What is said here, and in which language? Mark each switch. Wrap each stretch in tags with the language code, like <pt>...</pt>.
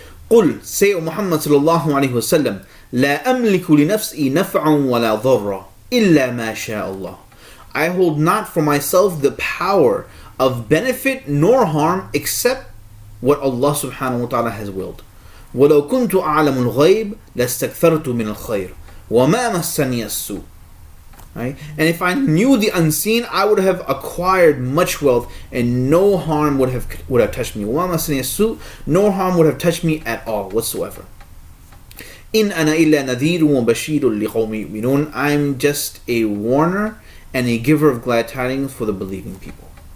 <ar>قل,</ar> <en>say, O Muhammad</en> <ar>sallallahu alayhi wa sallam, لا أملك لنفسي نفعا ولا ضرا إلا ما شاء الله.</ar> <en>I hold not for myself the power of benefit nor harm except what Allah subhanahu wa ta'ala has willed.</en> <ar>ولو كنت أعلم الغيب لاستكثرت من الخير وما مسني السوء.</ar> <en>Right? And if I knew the unseen, I would have acquired much wealth, and no harm would have touched me. No harm would have touched me at all whatsoever.</en> <ar>In ana illa nadhirun wa bashirun liqawmin yu'minun.</ar> <en>I'm just a warner and a giver of glad tidings for the believing people.</en>